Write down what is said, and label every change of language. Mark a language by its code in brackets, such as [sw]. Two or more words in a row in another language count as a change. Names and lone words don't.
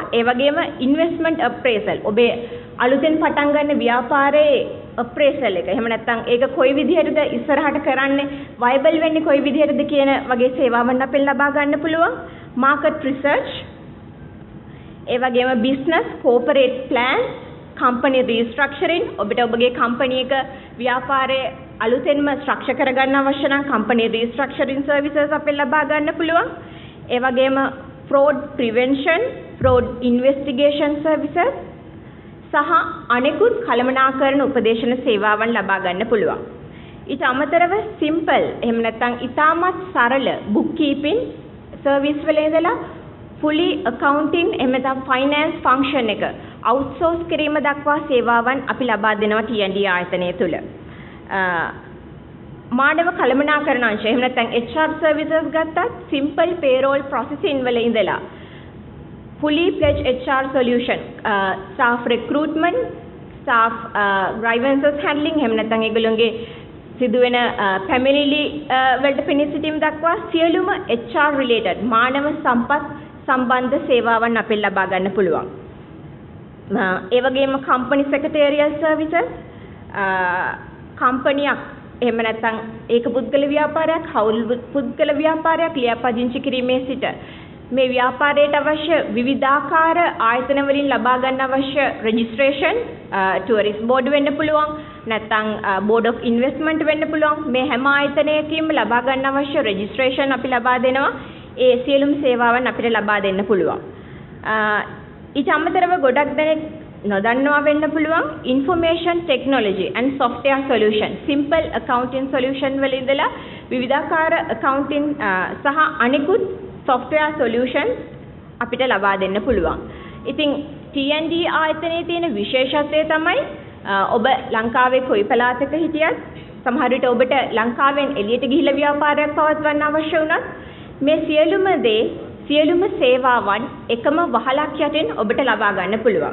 [si] ඒ වගේම [en] investment appraisal [si] ඔබේ අලුතෙන් පටන් ගන්න ව්‍යාපාරයේ appraisal එක. එහෙම නැත්නම් ඒක කොයි විදිහටද ඉස්සරහට කරන්නේ viable වෙන්නේ කොයි විදිහටද කියන වගේ සේවාවන් අපෙන් ලබා ගන්න පුළුවන්. [en] market research [si] ඒ වගේම [en] business corporate plan company restructuring [si] ඔබට ඔබගේ company එක ව්‍යාපාරයේ අලුතෙන්ම ස්ට්‍රක්චර් කරගන්න අවශ්‍ය නම් [en] company restructuring services [si] අපෙන් ලබා ගන්න පුළුවන්. ඒ වගේම [en] fraud prevention fraud investigation services [si] සහ අනෙකුත් කළමනාකරණ උපදේශන සේවාවන් ලබා ගන්න පුළුවන්. ඊට අමතරව simple එහෙම නැත්නම් ඉතාමත් සරල [en] bookkeeping service [si] වල ඉඳලා [en] fully accounting [si] එහෙම නැත්නම් [en] finance function [si] එක outsource කිරීම දක්වා සේවාවන් අපි ලබා දෙනවා T&D ආයතනය තුල. මානව කළමනාකරණ අංශය එහෙම නැත්නම් [en] HR services [si] ගත්තත් [en] simple payroll processing [si] වල ඉඳලා [en] fully fledged HR solution staff recruitment staff grievances handling [si] එහෙම නැත්නම් ඒගොල්ලෝගේ සිදුවෙන පැමිණිලි වලට පිණිස සිටීම දක්වා සියලුම [en] HR related [si] මානව සම්පත් සම්බන්ධ සේවාවන් අපෙන් ලබා ගන්න පුළුවන්. ඒ වගේම [en] company secretarial services [si] කම්පනියක් එහෙම නැත්නම් ඒක පුද්ගල ව්‍යාපාරයක් හවුල් පුද්ගල ව්‍යාපාරයක් ලියාපදිංචි කිරීමේ සිට මේ ව්‍යාපාරයට අවශ්‍ය විවිධාකාර ආයතන වලින් ලබා ගන්න අවශ්‍ය registration tourist board වෙන්න පුළුවන් නැත්නම් board of investment වෙන්න පුළුවන් මේ හැම ආයතනයකින්ම ලබා ගන්න අවශ්‍ය registration අපි ලබා දෙනවා ඒ සියලුම සේවාවන් අපිට ලබා දෙන්න පුළුවන් ඊට අමතරව ගොඩක් දෙනෙක් නොදන්නවා වෙන්න පුළුවන් [en] information technology and software solution simple accounting solution [si] වල ඉඳලා විවිධාකාර accounting සහ අනෙකුත් [en] software solutions [si] අපිට ලබා දෙන්න පුළුවන්. ඉතින් T&D ආයතනයේ තියෙන විශේෂත්වය තමයි ඔබ ලංකාවේ කොයි පළාතක හිටියත් සමහර විට ඔබට ලංකාවෙන් එළියට ගිහිල්ලා ව්‍යාපාරයක් පවත්වන්න අවශ්‍ය වුණත් මේ සියලුම සේවාවන් එකම වහලක් යටින් ඔබට ලබා ගන්න පුළුවන්.